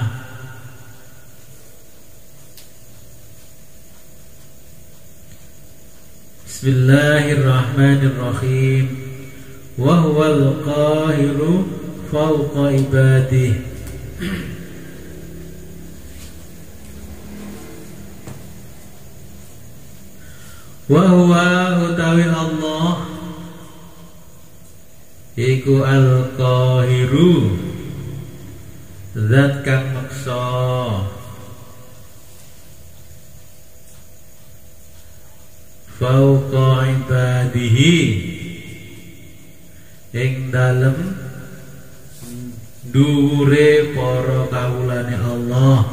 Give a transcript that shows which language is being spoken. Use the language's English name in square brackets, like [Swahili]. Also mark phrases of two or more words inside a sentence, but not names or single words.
[Arabic] بسم الله الرحمن الرحيم وهو القاهر فوق عباده وهو [Javanese] utawi Allah iku al-qahiru zat kang maksa [Arabic] فوق عباده [Javanese] ing dalem dhuwure para kawulane Allah